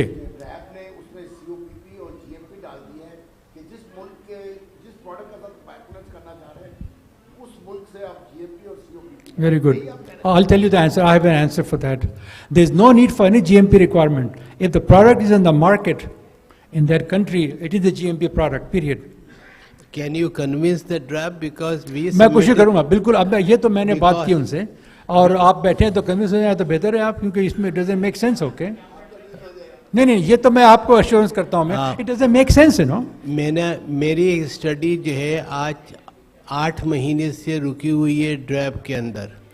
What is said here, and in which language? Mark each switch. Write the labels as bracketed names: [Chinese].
[Urdu] Rape نے اس میں سی او پی پی اور جی ایم پی ڈال دیا ہے کہ جس ملک کے جس پروڈکٹ کا ساتھ بائیکولنس کرنا چاہ رہے ہیں اس ملک سے آپ جی ایم پی اور سی او پی پی. [English] Very good. I'll tell you the answer. I have an answer for that. There is no need for any GMP requirement. If the product is in the market in that country, it is a GMP product, period. Can you convince the DRAP because we [Urdu] میں کوشش کروں گا بالکل. اب یہ تو میں نے بات کی ان سے, اور آپ بیٹھے ہیں تو کنوینس ہو جائیں تو بہتر ہے آپ, کیونکہ اس میں [English] Doesn't make sense. [Urdu] اوکے, نہیں یہ تو میں آپ کو ایشورنس کرتا ہوں میں, [English] It doesn't make sense you know. [Urdu] میں نے میری ایک اسٹڈی جو ہے آج 8 مہینے سے رکی ہوئی ہے ڈریپ کے اندر,